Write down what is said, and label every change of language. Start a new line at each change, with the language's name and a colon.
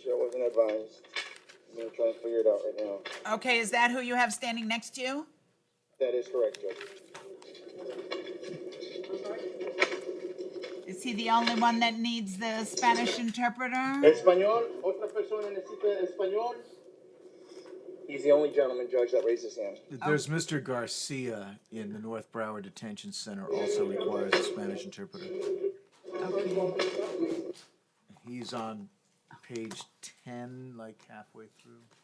English: I wasn't advised. I'm gonna try and figure it out right now. Okay, is that who you have standing next to you? That is correct, Judge. Is he the only one that needs the Spanish interpreter?
Spanish: Español, otra persona necesita español.
English: He's the only gentleman, Judge, that raised his hand. There's Mr. Garcia in the North Broward Detention Center, also requires a Spanish interpreter. Okay. He's on page 10, like halfway through.